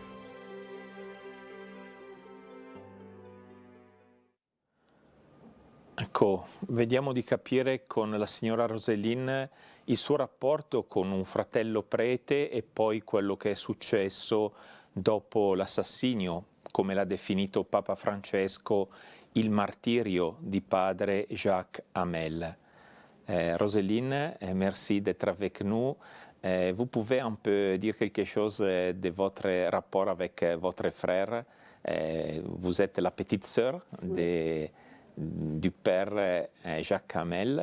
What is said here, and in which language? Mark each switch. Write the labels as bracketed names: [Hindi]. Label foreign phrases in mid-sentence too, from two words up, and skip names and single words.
[Italian] Ecco, vediamo di capire con la signora Roselyne il suo rapporto con un fratello prete e poi quello che è successo dopo l'assassinio, come l'ha definito Papa Francesco, il martirio di padre Jacques Hamel. [French] Roselyne, merci d'être avec nous. Vous pouvez un peu dire quelque chose de votre rapport avec votre frère. Vous êtes la petite sœur du père Jacques Hamel.